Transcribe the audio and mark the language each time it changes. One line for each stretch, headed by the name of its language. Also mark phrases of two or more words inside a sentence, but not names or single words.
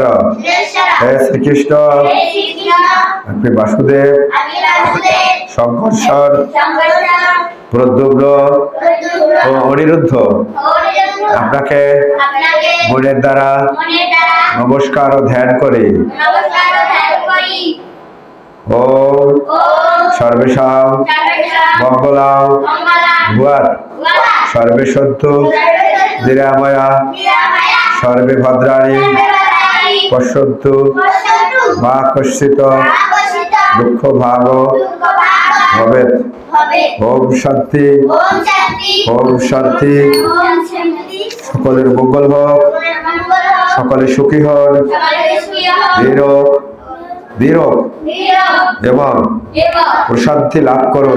Bangla: হে শ্রীকৃষ্ণ, আপনি বাসুদেব, সংঘর্ষণ, প্রদ্যুম্ন ও অনিরুদ্ধ, আপনাকে মনের দ্বারা নমস্কার ও ধ্যান করি।
Sanskrit: ওম সর্বেষাং মঙ্গলাং ভূয়াৎ সর্বে সন্তু নিরাময়া সর্বে ভদ্রাণি পশ্যন্তু মা কশ্চিৎ দুঃখ ভাগ ভবেৎ। ওম শান্তি, ওম শান্তি।
Bangla: সকলের মঙ্গল হোক, সকলে সুখী হন, নিরোগ এবং প্রশান্তি লাভ করুন।